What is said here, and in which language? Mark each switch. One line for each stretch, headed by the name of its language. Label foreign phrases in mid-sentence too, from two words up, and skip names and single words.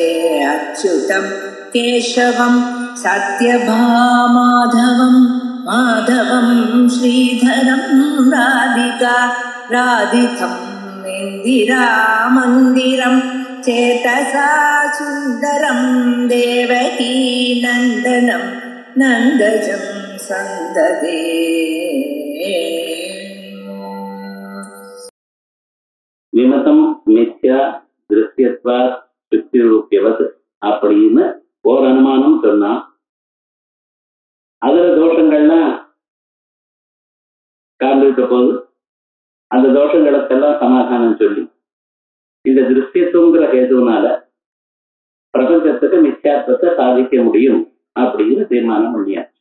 Sanskrit: अच्युतं केशवं सत्यभामाधवं माधवं श्रीधरं राधिका राधितं इन्दिरामन्दिरं चेतसा सुन्दरं देवकी नन्दनं नन्दजं सन्ददे। विमतं मिथ्या दृश्यत्वात् शुक्तिरूप्यवत्
Tamil: அப்படின்னு ஒரு அனுமானம் சொன்னா அதுல தோஷங்கள்லாம் காண்பித்த போது அந்த தோஷங்களுக்கெல்லாம் சமாதானம் சொல்லி இந்த திருஷ்யத்துவங்கிற ஹேதுனால பிரபஞ்சத்துக்கு மித்யாத்வத்தை சாதிக்க முடியும் அப்படின்னு தீர்மானம் பண்ணியாச்சு.